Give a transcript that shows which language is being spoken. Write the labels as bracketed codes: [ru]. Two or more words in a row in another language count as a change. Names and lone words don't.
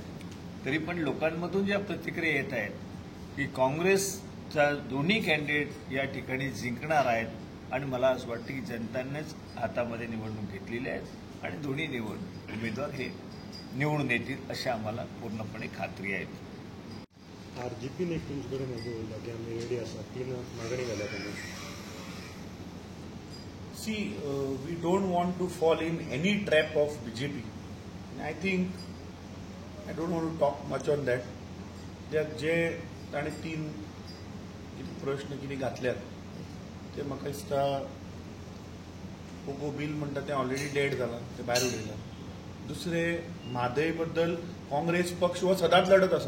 [mr] तरी पण लोकांमधून ज्या प्रतिक्रिया येत आहेत की काँग्रेसचा दोन्ही कॅन्डिडेट या ठिकाणी जिंकणार आहेत आणि मला असं वाटतं की जनतांनीच हातामध्ये निवडणूक घेतलेली आहे आणि दोन्ही उमेदवार हे निवडून येतील अशी आम्हाला पूर्णपणे खात्री आहे. [kok] आरजीपीने तुमचे कडेन उलयला की आमी रेडी आसा 3 मागणी घाल्या त्यांनी. [en] See, we don't want to fall in any trap of BJP. I think I don't want to talk much on that. [kok] जे ताणें 3 प्रश्न कितें घातल्यात ते म्हाका दिसता पोगो बिल म्हणटा तें ऑलरेडी डेड जालां, तें भायर उडयलां. दुसरें म्हादय बद्दल काँग्रेस पक्ष हो सदांच लढत आसा.